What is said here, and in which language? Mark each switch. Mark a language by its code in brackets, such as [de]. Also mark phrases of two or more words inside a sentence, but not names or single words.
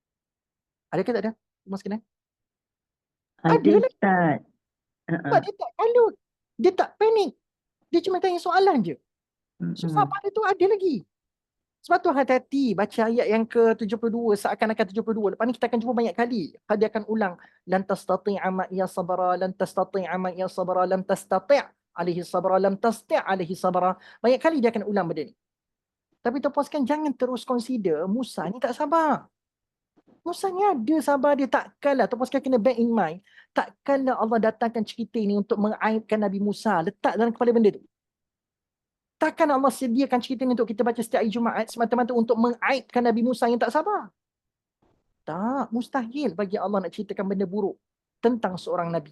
[ms] Ada ke tak ada? Mas kena? Ada Ada lah. Ustaz. Sebab Uh-uh. dia tak kalut. Dia tak panik. Dia cuma tanya soalan je. So Mm-mm. sabar dia tu ada lagi. Sebab tu hati-hati baca ayat yang ke-72 seakan-akan 72. Lepas ni kita akan jumpa banyak kali. Dia akan ulang. [ar] لن تستطيع معي صبرا لن تستطيع معي صبرا لم تستطع عليه صبرا لم تسطع عليه صبرا. [ms] Banyak kali dia akan ulang benda ni. Tapi tuan-puan sekalian jangan terus consider Musa ni tak sabar. Musa ni ada sabar dia. Takkanlah, tuan-puan sekalian kena [en] bear in mind. [ms] Takkanlah Allah datangkan cerita ni untuk mengaibkan Nabi Musa. Letak dalam kepala benda tu. Takkan Allah sediakan cerita ni untuk kita baca setiap hari Jumaat semata-mata untuk mengaibkan Nabi Musa yang tak sabar? Tak, mustahil bagi Allah nak ceritakan benda buruk tentang seorang Nabi.